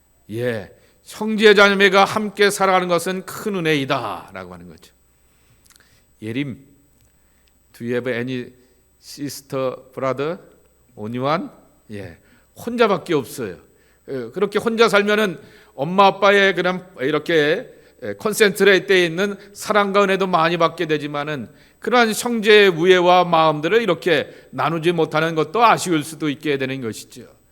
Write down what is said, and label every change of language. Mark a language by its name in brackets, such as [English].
[Korean] 예, 형제자매가 함께 살아가는 것은 큰 은혜이다라고 하는 거죠. [English] 예림, do you have any sister, brother? Only one? [Korean] 예, 혼자밖에 없어요. 그렇게 혼자 살면은 엄마 아빠의 그런 이렇게 컨센트레이트에 있는 사랑과 은혜도 많이 받게 되지만은 그러한 형제의 우애와 마음들을 이렇게 나누지 못하는 것도 아쉬울 수도 있게 되는 것이죠.